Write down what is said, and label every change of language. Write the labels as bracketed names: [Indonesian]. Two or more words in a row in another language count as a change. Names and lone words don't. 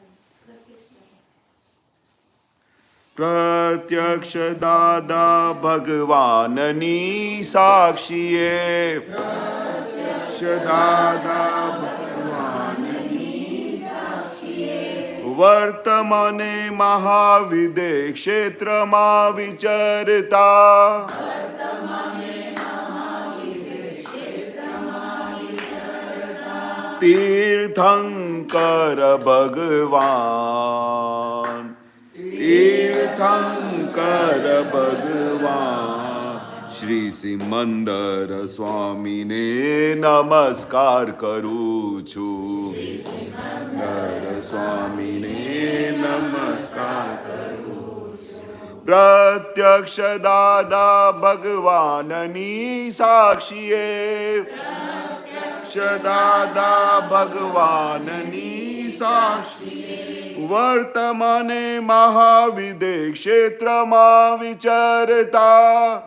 [Gujarati] પ્રત્યક્ષ દાદા ભગવાનની સાક્ષીએ, દાદા ભગવાનની વર્તમાને મહાવિદે ક્ષેત્રમાં વિચરતા તીર્થંકર ભગવાન, તીર્થંકર ભગવાન શ્રી સિમંદર સ્વામીને નમસ્કાર કરું છું. સિમંદર સ્વામીને નમસ્કાર કરું છું. પ્રત્યક્ષ દાદા ભગવાનની સાક્ષીએ, પ્રત્યક્ષ દાદા ભગવાનની સાક્ષીએ વર્તમાને મહાવિદે ક્ષેત્રમાં વિચરતા